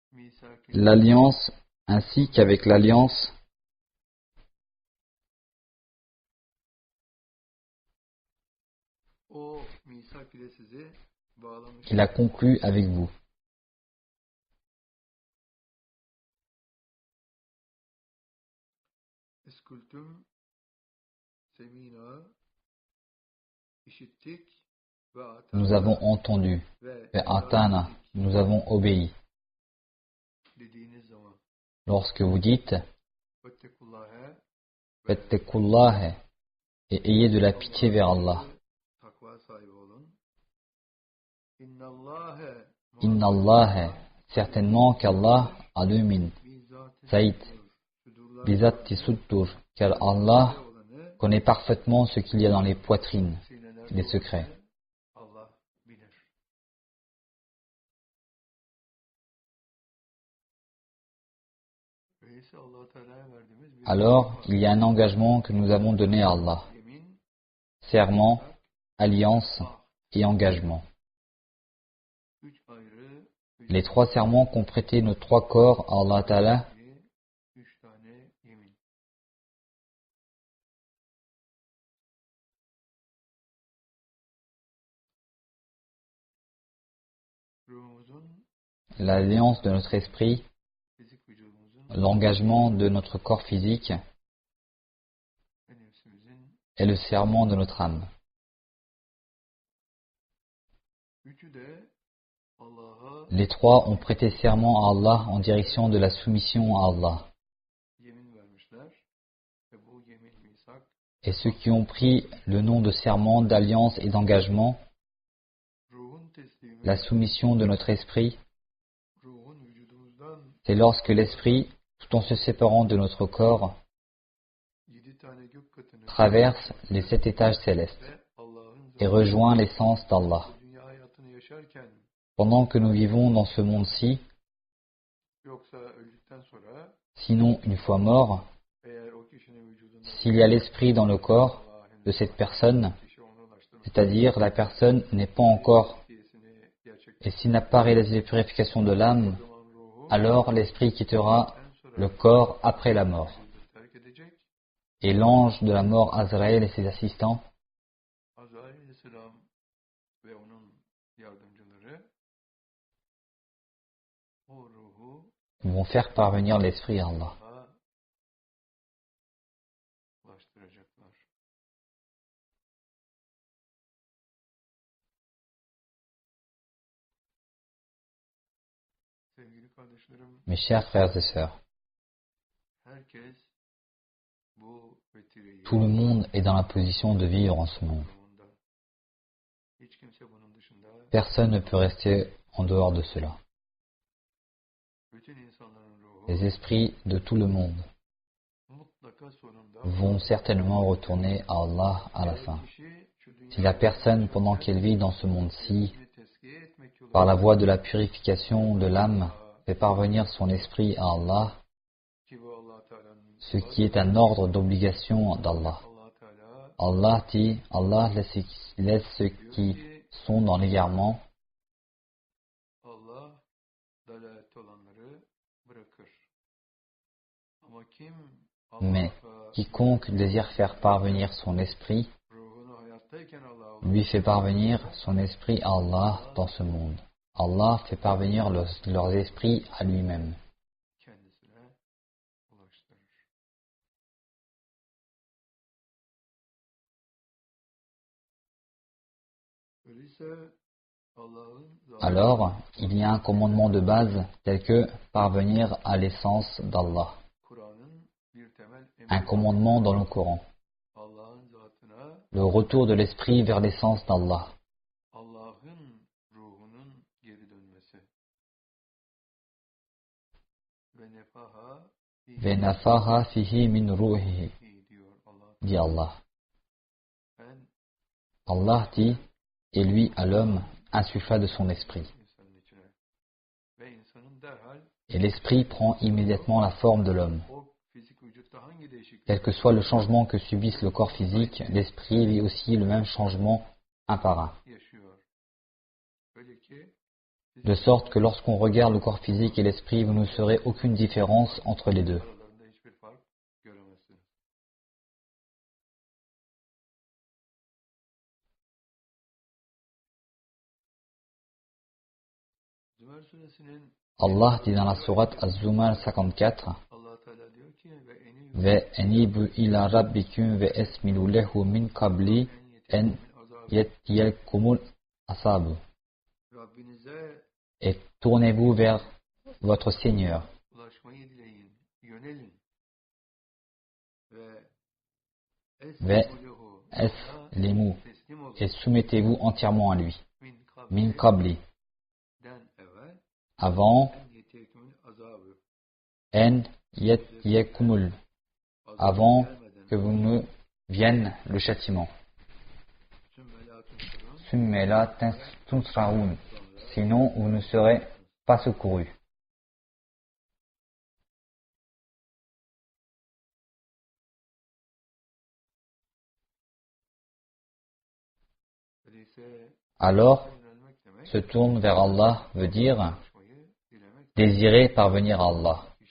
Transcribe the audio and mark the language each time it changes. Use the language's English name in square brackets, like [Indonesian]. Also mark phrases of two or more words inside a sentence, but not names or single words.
[French] l'alliance ainsi qu'avec l'alliance [Turkish] o misak ile sizi bağlamış. [French] qu'il a conclue avec vous. [Arabic] إذ قلتم سمعنا [Turkish] işittik [Arabic] وأطعنا [French] Nous avons entendu. [Turkish] ve [Arabic] وأطعنا, [French] nous avons obéi. [Turkish] dediğiniz zaman [French] Lorsque vous dites [Arabic] vettekullâhe [French] Fettekullâhe et ayez de la pitié vers Allah. [Turkish] takva sahibi olun. İnnallâhe [Arabic] إن الله, [French] certainement qu'Allah alumin, Saïd, [Arabic] بذات الصدور, [French] car Allah connaît parfaitement ce qu'il y a dans les poitrines, les secrets. [Turkish] Allah bilir. Öyleyse Allah Teala'ya verdiğimiz bir [French] Alors, il y a un engagement que nous avons donné à Allah. [Turkish] yemin, [French] Serment, alliance et engagement. [Turkish] üç ayrı, [French] Les trois serments qu'ont prêté nos trois corps à Allah Ta'ala, [Turkish] üç tane yemin. Ruhumuzun, [French] l'alliance de notre esprit, [Turkish] fizik vücudumuzun [French] l'engagement de notre corps physique [Turkish] ve nefsimizin [French] et le serment de notre âme. [Turkish] üçü de Allah'a [French] Les trois ont prêté serment à Allah en direction de la soumission à Allah. [Turkish] yemin vermişler ve bu yemin misak [French] Et ceux qui ont pris le nom de serment, d'alliance et d'engagement, [Turkish] ruhun teslimi, [French] la soumission de notre esprit, [Turkish] ruhun vücudumuzdan [French] c'est lorsque l'esprit, tout en se séparant de notre corps, [Turkish] 7 tane gök katını [French] traverse les 7 étages célestes [Turkish] ve Allah'ın [French] et rejoint l'essence d'Allah. [Turkish] bu dünya hayatını yaşarken [French] Pendant que nous vivons dans ce monde-ci, [Turkish] yoksa öldükten sonra [French] sinon une fois mort, [Turkish] eğer o kişinin vücudunda [French] s'il y a l'esprit dans le corps [Turkish] Allah'ın [French] de cette personne, [Turkish] kişi onu ulaştırmış [French] c'est-à-dire la personne n'est pas encore, [Turkish] diyesini gerçekleştirmiş [French] et s'il n'a pas réalisé la purification de l'âme, [Turkish] zaman ruhu [French] alors l'esprit quittera [Turkish] en sonra [French] le corps après la mort. [Turkish] vücudu terk edecek. [French] Et l'ange de la mort Azraël et ses assistants [Turkish] Azrail aleyhisselam ve onun yardımcıları o ruhu [French] vont faire parvenir l'esprit à Allah. [Turkish] Allah'a ulaştıracaklar. Sevgili kardeşlerim, [French] Mes chers frères et sœurs, [Turkish] herkes bu vetireyi [French] tout le monde est dans la position de vivre en ce monde. [Turkish] durumunda. Hiç kimse bunun dışında [French] Personne ne peut rester en dehors de cela. [Turkish] bütün insanların ruhu [French] Les esprits de tout le monde [Turkish] mutlaka sonunda [French] vont certainement retourner à Allah à la fin. [Turkish] kişi şu [French] Si la personne, pendant qu'elle vit dans ce monde-ci, [Turkish] dünyasını tezkiye etmek yoluyla [French] par la voie de la purification de l'âme, fait parvenir son esprit à Allah, [Turkish] ki bu Allah Teala'nın [French] ce qui est un ordre d'obligation d'Allah. [Turkish] Allah Teala [French] Allah dit, Allah laisse ceux qui sont dans l'égarement, [Turkish] Allah dalalette olanları bırakır. Ama kim [French] mais [Turkish] Allah'a [French] quiconque désire faire parvenir son esprit, [Turkish] ruhunu hayattayken Allah'a [French] lui fait parvenir son esprit à Allah dans ce monde. Allah fait parvenir leurs esprits à lui-même. [Turkish] kendisine ulaştırır. Öyleyse Allah'ın zatı [French] Alors, il y a un commandement de base tel que parvenir à l'essence d'Allah. [Turkish] Kur'an'ın bir temel [French] Un [Turkish] emri [French] commandement dans le Coran. [Turkish] Allah'ın zatına [French] Le retour de l'esprit vers l'essence d'Allah. [Turkish] Allah'ın ruhunun geri dönmesi. [Arabic] ونفخ ونفخ فيه من روحه, [Turkish] diyor Allah. [French] dit Allah. [Turkish] Ben [French] Allah dit, et lui, à l'homme, insuffla de son esprit. [Turkish] insanın içine. Ve insanın derhal [French] Et l'esprit prend immédiatement la forme de l'homme. [Turkish] o fizik vücutta hangi değişiklik [French] Quel que soit le changement que subisse le corps physique, l'esprit vit aussi le même changement un par un. [Turkish] yaşıyor? Öyle ki [French] de sorte que lorsqu'on regarde le corps physique et l'esprit, vous ne saurez aucune différence entre les deux. [Turkish] Aralarında hiçbir fark göremezsiniz. Zümer suresinin [French] Allah dit dans la sourate Az-Zumar 54, [Turkish] Allah Teala diyor ki [Arabic] وأني وأنيبوا إلى ربكم وأسلموا له من قبل أن يأتيكم العذاب. [Turkish] Rabbinize [French] Et tournez-vous vers votre Seigneur. [Turkish] ulaşmayı dileyin, yönelin. [Arabic] Ve Ve eslehu eslimu [Turkish] teslim olun. [French] et soumettez-vous entièrement à lui. [Arabic] Min Min kabli, [Turkish] kabli'den evvel [French] avant [Arabic] أن يأتيكم العذاب. أن يأتيكم ال, [French] avant que vous ne vienne le châtiment. [Arabic] ثم لا تنصرون, [French] sinon vous ne serez pas secourus. Alors, se tourne vers Allah veut dire désirer parvenir à Allah.